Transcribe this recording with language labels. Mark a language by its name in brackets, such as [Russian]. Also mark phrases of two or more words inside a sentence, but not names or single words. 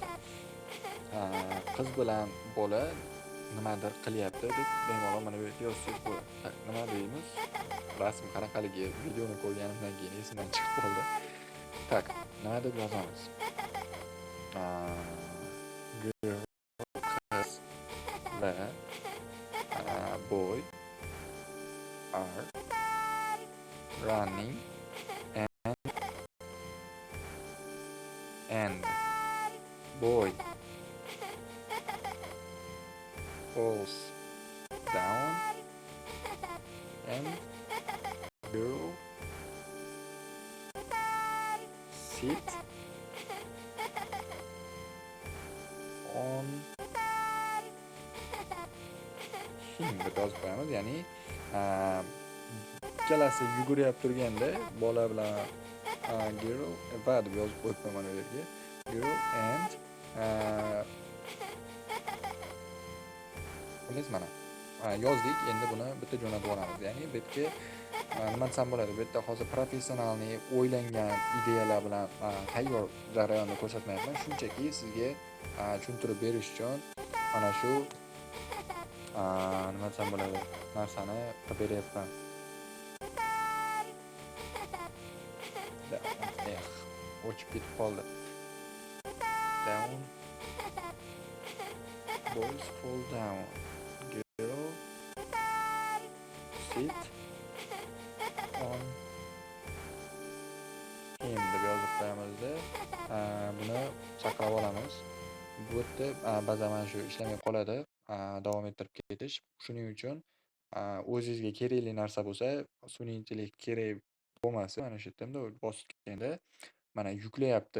[Uzbek] Qiz bilan bola nimadir qilyapti deb bemalol mana bu yerga yozsangiz bo'ladi. Nima deymiz? Rasm qanaqaligi videoni ko'rganimdan keyin esimdan chiqib qoldi. Tak, nima deb yozamiz? Girl, qiz va [English] boy are running and boy falls down and girl sit on him [Uzbek] deb yozib qo'yamiz. Ya'ni ikkalasi yugurib turganda bola bilan girl va deb yozib qo'yibman mana bu yerga. [English] Girl and [Uzbek] bilasiz mana yozdik. Endi buni bitta jo'natib olamiz. Ya'ni bu yerga nima desam bo'ladi? Bu yerda hozir professionalniy o'ylangan ideyalar bilan tayyor jarayonni ko'rsatmayapman. Shunchaki sizga tushuntirib berish uchun mana shu nima desam bo'ladi? Narsani qilib beryapman. O'chib ketib qoldi. [English] Down. Boys fall down. Girl sit on him [Uzbek] deb yozib qo'yamizda buni saqlab olamiz. Bu yerda ba'zan mana shu ishlamay qoladi. Davom ettirib ketish. Shuning uchun o'zingizga kerakli narsa bo'lsa, sun'iy intellekt kerak bo'lmasa, mana shu yerda bosib ketganda mana yuklayapti.